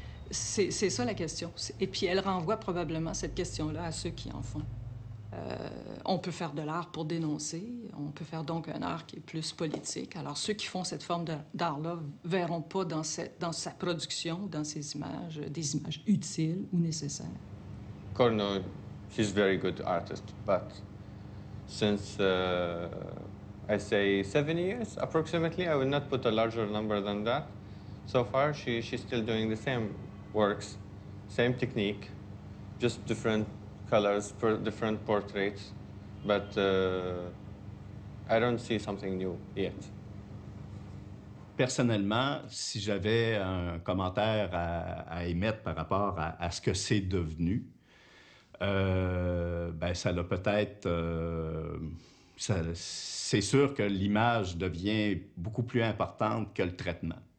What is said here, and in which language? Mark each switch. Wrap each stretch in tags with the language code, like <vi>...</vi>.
<fr>c'est ça la question. Et puis elle renvoie probablement cette question-là à ceux qui en font. On peut faire de l'art pour dénoncer, on peut faire donc un art qui est plus politique. Alors ceux qui font cette forme d'art-là verront pas dans sa production, dans ses images, des images utiles ou nécessaires.</fr> <en>Corno, she's a very good artist, but since I say 7 years approximately, I will not put a larger number than that. So far, she's still doing the same works, same technique, just different colors, different portraits, but I don't see something new yet.</en> <fr>Personnellement, si j'avais un commentaire à émettre par rapport à ce que c'est devenu, ben ça l'a peut-être... c'est sûr que l'image devient beaucoup plus importante que le traitement.</fr>